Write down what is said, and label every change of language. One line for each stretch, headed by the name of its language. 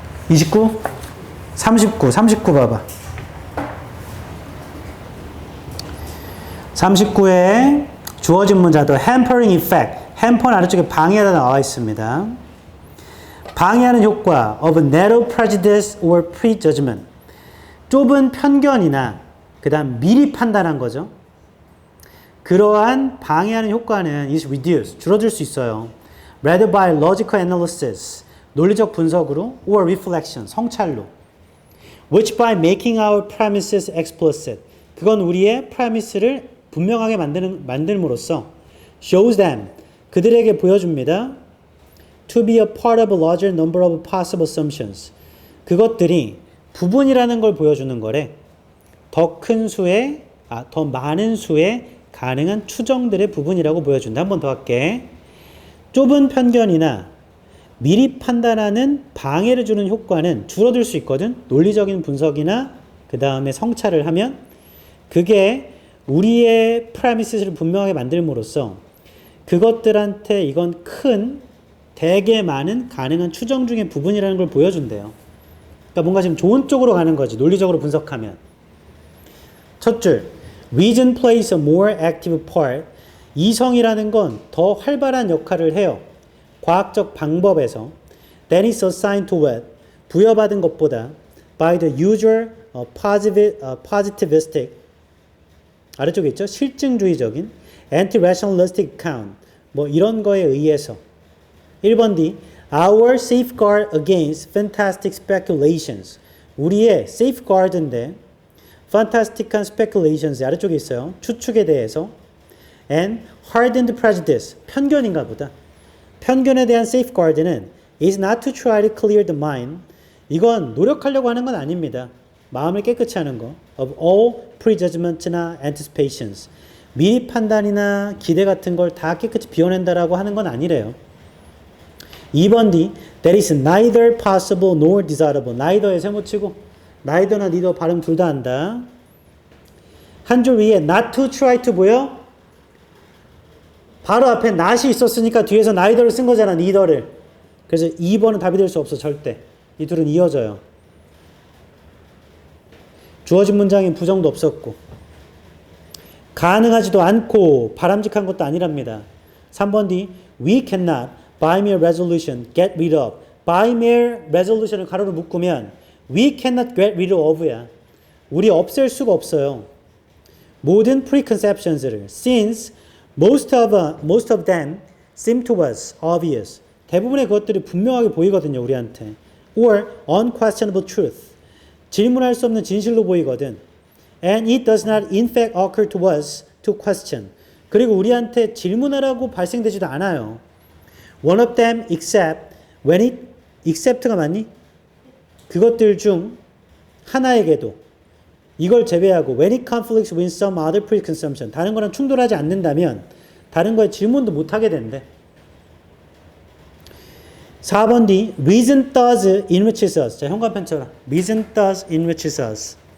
Korean: 29? 39 봐봐. 39에 주어진 문자도 hampering effect. hamper는 아래쪽에 방해하다 나와 있습니다. 방해하는 효과
English: of narrow prejudice or prejudgment. 좁은 편견이나 그 다음 미리 판단한 거죠.
Korean: 그러한 방해하는 효과는
English: is reduced.
Korean: 줄어들 수 있어요.
English: rather by logical analysis.
Korean: 논리적 분석으로
English: or reflection,
Korean: 성찰로
English: which by making our premises explicit
Korean: 그건 우리의 premise를 분명하게 만듦으로써
English: shows them
Korean: 그들에게 보여줍니다.
English: to be a part of a larger number of possible assumptions
Korean: 그것들이 부분이라는 걸 보여주는 거래. 더 많은 수의 가능한 추정들의 부분이라고 보여준다. 한 번 더 할게. 좁은 편견이나 미리 판단하는 방해를 주는 효과는 줄어들 수 있거든. 논리적인 분석이나 그 그 다음에 성찰을 하면 그게 우리의 프라미스를 분명하게 만들므로써 그것들한테 이건 큰 되게 많은 가능한 추정 중의 부분이라는 걸 보여준대요. 그러니까 뭔가 지금 좋은 쪽으로 가는 거지. 논리적으로 분석하면.
English: 첫 줄, reason plays a more active part.
Korean: 이성이라는 건 더 활발한 역할을 해요. 과학적 방법에서
English: than is assigned to what?
Korean: 부여받은 것보다
English: by the usual positivistic
Korean: 아래쪽에 있죠? 실증주의적인
English: anti-rationalistic account
Korean: 뭐 이런 거에 의해서
English: 1번 D our safeguard against fantastic speculations
Korean: 우리의 safeguard인데 fantastic한 speculations 아래쪽에 있어요. 추측에 대해서
English: and hardened prejudice
Korean: 편견인가 보다. 편견에 대한 safeguard는
English: is not to try to clear the mind
Korean: 이건 노력하려고 하는 건 아닙니다. 마음을 깨끗이 하는 거
English: of all prejudgments
Korean: 나 anticipations 미리 판단이나 기대 같은 걸 다 깨끗이 비워낸다라고 하는 건 아니래요. 2번 D
English: that is neither possible nor desirable
Korean: neither에 세모치고 neither나 neither 발음 둘 다 한다. 한 줄 위에 not to try to 보여? 바로 앞에 not이 있었으니까 뒤에서 neither를 쓴 거잖아. neither를. 그래서 2번은 답이 될 수 없어. 절대. 이 둘은 이어져요. 주어진 문장인 부정도 없었고 가능하지도 않고 바람직한 것도 아니랍니다. 3번 D
English: we cannot by mere resolution get rid of
Korean: by mere resolution을 가로로 묶으면 we cannot get rid of야. 우리 없앨 수가 없어요. 모든 preconceptions를
English: since most of them seem to us obvious
Korean: 대부분의 것들이 분명하게 보이거든요. 우리한테
English: or unquestionable truth
Korean: 질문할 수 없는 진실로 보이거든.
English: And it does not in fact occur to us to question.
Korean: 그리고 우리한테 질문하라고 발생되지도 않아요.
English: One of them except when it except가 맞니?
Korean: 그것들 중 하나에게도 이걸 제외하고
English: when it conflicts with some other preconception
Korean: 다른 거랑 충돌하지 않는다면 다른 거에 질문도 못 하게 된대.
English: 4번 D reason does enriches us.
Korean: 자, 현관펜 쳐라.
English: reason does enriches us.